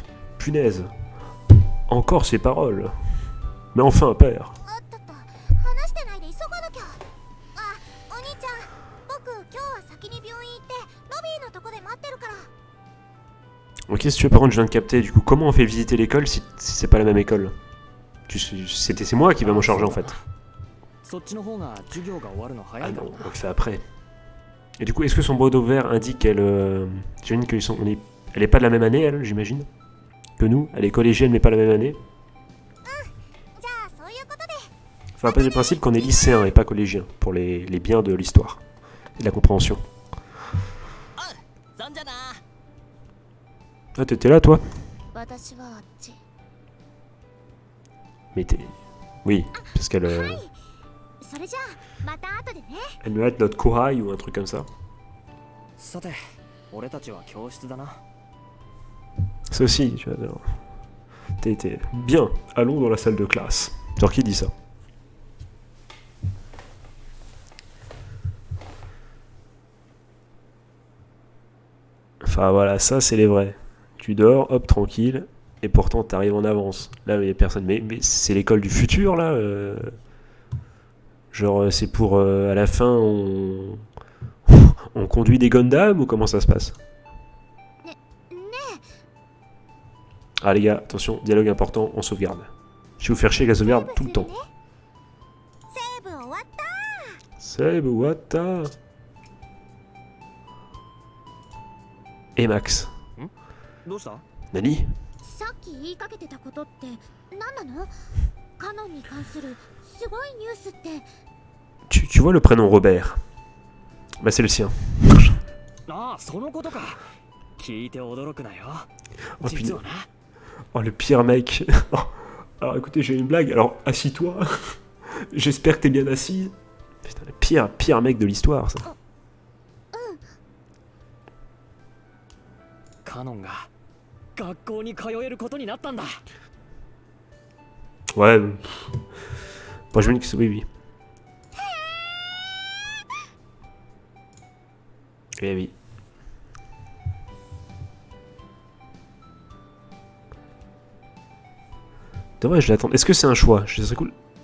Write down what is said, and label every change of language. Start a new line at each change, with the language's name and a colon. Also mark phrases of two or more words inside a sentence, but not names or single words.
French: Punaise. Encore ces paroles. Mais enfin, père.
Japanese: あったった話してないで急がなきゃ。あ、お兄ちゃん、僕今日は先に病院行ってロビーのとこで待ってるから。
French: Ok, si tu veux, par contre, je viens de capter, du coup, comment on fait visiter l'école si c'est pas la même école? C'est moi qui va m'en charger, en fait.
Japanese: そっちの方が授業が終わるの早 Ah いか
French: non,
Japanese: ら
French: on le fait après. Et du coup, est-ce que son bandeau vert indique qu'elle... j'imagine elle est pas de la même année, elle, j'imagine? Que nous? Elle est collégienne, mais pas la même année?
Japanese: じゃあそういうことで。
French: Enfin, après, j'ai le principe qu'on est lycéen et pas collégien, pour les biens de l'histoire et de la compréhension.
Japanese: そんじゃな。
French: Ah, t'étais là, toi?
Japanese: 私はあっち。
French: Mais t'es... Oui, parce qu'elle
Japanese: それじゃあまた後でね。
French: elle me hâte notre Kohai ou un truc comme ça.
Japanese: さて俺たちは教室だな。
French: Ça aussi, tu vois. Alors, t'es bien, allons dans la salle de classe. Genre, qui dit ça? Enfin, voilà, ça, c'est les vrais. Tu dors, hop, tranquille, et pourtant, t'arrives en avance. Là, il y a personne. Mais c'est l'école du futur, là Genre, c'est pour, à la fin, on conduit des Gundam, ou comment ça se passe?
Japanese: ねえ。
French: Ah les gars, attention, dialogue important, on sauvegarde. Je vais vous faire chier avec la sauvegarde tout le temps.
Japanese: セーブ終わった。
French: Seb, Wata. Et Max.
Japanese: どうした？ Nani? さっき言いかけてたことって何なの？カノンに関するすごいニュースって。
French: Tu vois le prénom Robert? Bah c'est le sien.
Japanese: ああそのことか。聞いて驚くなよ。 Oh, 実はな。
French: Oh le pire mec. Alors écoutez, j'ai une blague, alors assis-toi. J'espère que t'es bien assis. Putain, le pire mec de l'histoire, ça.
Japanese: カノンが学校に通えることになったんだ。
French: Ouais. Bon, je me dis que c'est... Oui, oui. Eh oui. Dommage, je l'attends. Est-ce que c'est un choix? Ce serait cool.